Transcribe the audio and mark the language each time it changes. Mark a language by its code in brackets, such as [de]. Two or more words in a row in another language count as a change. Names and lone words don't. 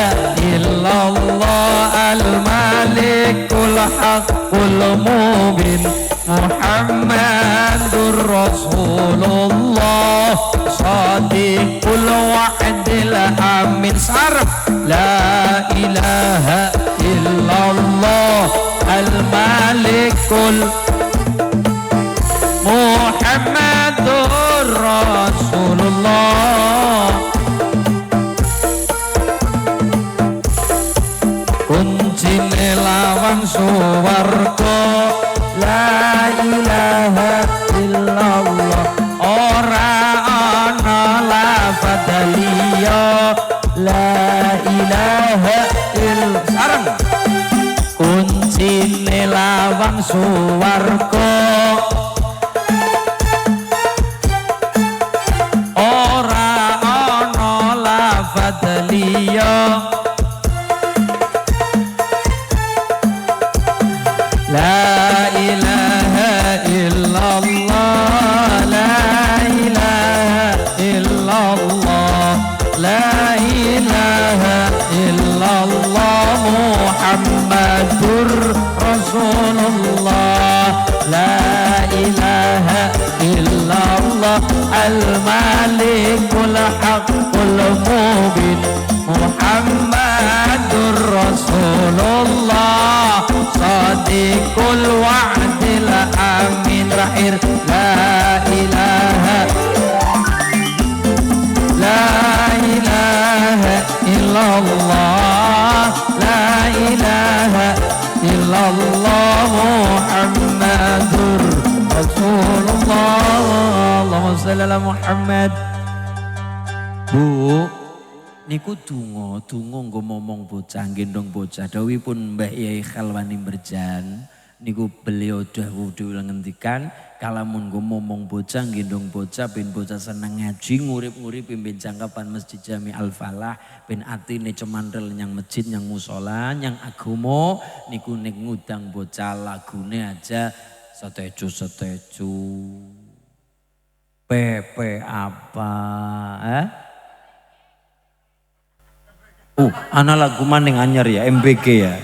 [ar] إلا الله الملك الحق المبين محمد رسول الله صادق الوعد الأمين صرف لا إله إلا الله الملك محمد رسول الله [jv] kuncine lawang suwarga [ar] لا إله إلا الله [jv] ora ana lafadz liya [ar] لا إله sareng [jv] kuncine lawang suwarga ora ana lafadz liya [ar] لا إله إلا الله لا إله إلا الله لا إله إلا الله محمد رسول الله لا إله إلا الله الملك الحق المبين محمد رسول الله صادق الوعد الأمين terakhir لا إله إلا الله لا إله إلا الله محمد رسول الله اللهم صل على محمد. [jv] Bu niku donga nggo momong bocah gendong bocah dawuhipun Mbah Yai Khalwani Merjan niku beliau dawuh ngendikan kalamun nggo momong bocah gendong bocah ben bocah seneng ngaji ngurip-nguripi ben jangkapan Masjid Jami Al Falah ben atine cemantel nyang masjid nyang musala nyang agama niku nek ngudang bocah lagune aja seteju Pepe apa ana lagu maning anyar ya MBG ya.